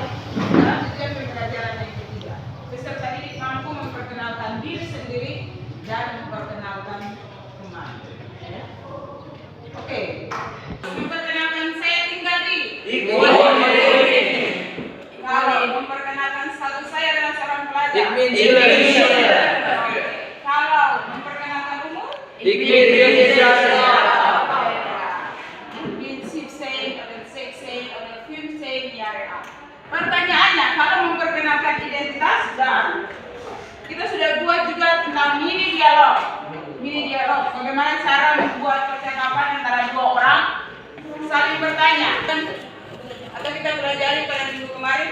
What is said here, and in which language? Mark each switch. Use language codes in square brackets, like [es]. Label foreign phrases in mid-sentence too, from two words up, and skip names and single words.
[id] Dan tujuan pembelajaran yang ketiga, peserta didik mampu memperkenalkan diri sendiri dan memperkenalkan teman. Oke. Memperkenalkan saya tinggal di. Kalau memperkenalkan status saya adalah seorang pelajar. Kalau memperkenalkan umur. [de] Ich bin 17 oder 16 oder 15 Jahre alt. [id] Pertanyaannya, kalau memperkenalkan identitas dan kita sudah buat juga tentang mini dialog. Mini dialog, bagaimana cara membuat percakapan antara 2 orang saling bertanya. Atau kita pelajari pada minggu kemarin?